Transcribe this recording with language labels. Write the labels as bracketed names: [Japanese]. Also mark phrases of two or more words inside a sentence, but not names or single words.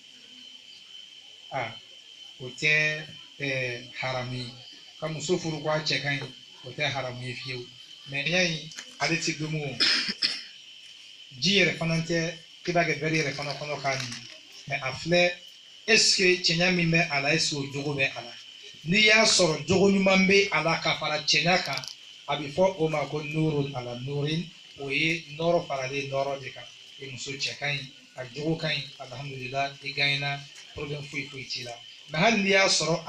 [Bambara] o tɛ haramu ye ka muso furu ko a cɛ ka ɲi o tɛ haramu ye fiyewu mɛ y'a ye ale ti domo o ji yɛrɛ fana tɛ i b'a kɛ bɛri yɛrɛ fana kɔnɔ k'a min mɛ a filɛ [French] est-ce que [Bambara] cɛɲa min bɛ a la [French] est-ce que [Bambara] o jogo bɛ a la n'i y'a sɔrɔ jogo ɲuman bɛ a la ka fara cɛɲa kan a bɛ fɔ o ma ko [Arabic] nurun ala nurin [Bambara] o ye nɔrɔ faralen nɔrɔ de kan i muso cɛ ka ɲi a jogo ka ɲi alhamdulillah i gagnera problème foyi foyi t'i la mɛ hali n'i y'a sɔrɔ